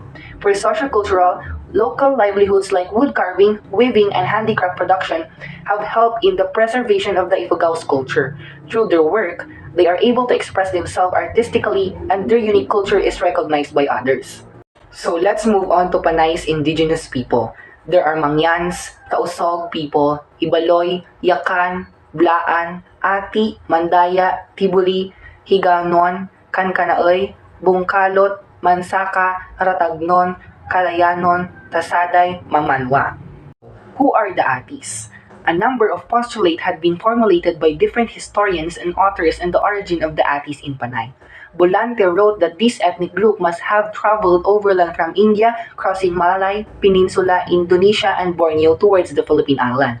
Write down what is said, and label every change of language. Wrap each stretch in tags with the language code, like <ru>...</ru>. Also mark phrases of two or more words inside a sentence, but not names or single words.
<en>For sociocultural, local livelihoods like wood carving, weaving, and handicraft production have helped in the preservation of the Ifugao's culture. Through their work, they are able to express themselves artistically and their unique culture is recognized by others. So let's move on to Panay's indigenous people. There are Mangyans, Tausog people, Ibaloy, Yakan, Blaan, Ati, Mandaya, Tibuli, Higanon, Kankanaoy, Bungkalot, Mansaka, Ratagnon, Kalayanon, Tasaday, Mamanwa. Who are the Atis? A number of postulates had been formulated by different historians and authors on the origin of the Atis in Panay. Bolante wrote that this ethnic group must have traveled overland from India, crossing Malay Peninsula, Indonesia, and Borneo towards the Philippine island.</en>